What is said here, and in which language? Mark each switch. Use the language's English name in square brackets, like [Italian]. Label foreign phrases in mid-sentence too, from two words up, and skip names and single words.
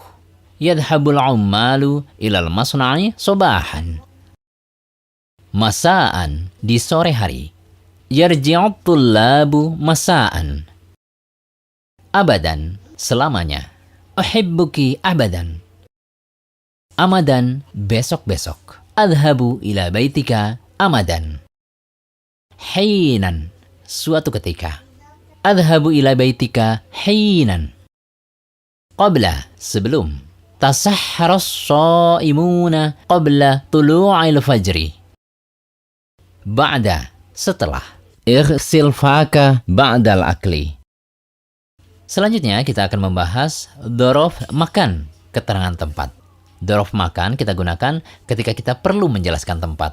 [Arabic] يذهب العمال إلى المصنع صباحا. [Indonesian] Masaan, di sore hari. [Arabic] يرجع الطلاب مساء. [Indonesian] Abadan, selamanya. [Arabic] أحبك أبدا. أمدا, besok-besok. أذهب إلى بيتك أمدا. [Indonesian] Hinan, suatu ketika. [Arabic] أذهب إلى بيتك حينا. [Indonesian] Qabla, sebelum. [Arabic] تسحر الصائمون قبل طلوع الفجر. [Indonesian] Ba'da, setelah. [Arabic] اغسل فاك بعد الأكل. [Indonesian] Selanjutnya kita akan membahas [Arabic] ظرف مكان, [Indonesian] keterangan tempat. [Arabic] ظرف مكان [Indonesian] kita gunakan ketika kita perlu menjelaskan tempat.